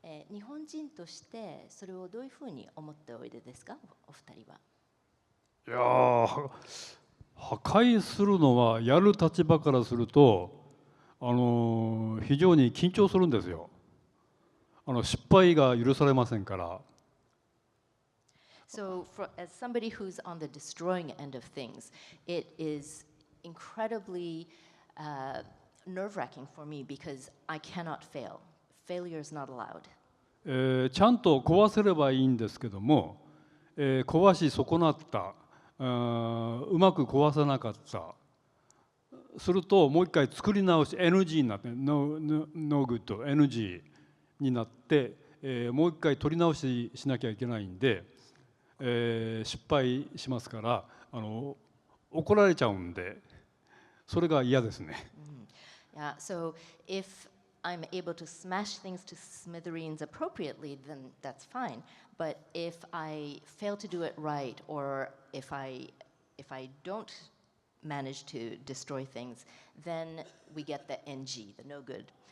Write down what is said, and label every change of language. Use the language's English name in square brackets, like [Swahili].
[Japanese] 日本人としてそれをどういうふうに思っておいでですか、お二人は。いや破壊するのはやる立場からすると非常に緊張するんですよ。失敗が許されませんから。 [English] So, as somebody who's on the destroying end of things, it is incredibly nerve-wracking for me because I cannot fail. Failure is not allowed. [Japanese] ちゃんと壊せればいいんですけども、壊し損なった、うまく壊せなかった、するともう一回作り直し NG になって [English] No good [Japanese] NG になって、もう一回取り直ししなきゃいけないんで、失敗しますから怒られちゃうんでそれが嫌ですね。 [English] Yeah, so if I'm able to smash things to smithereens appropriately, then that's fine. But if I fail to do it right, or if I don't manage to destroy things, then we get the NG, the no good.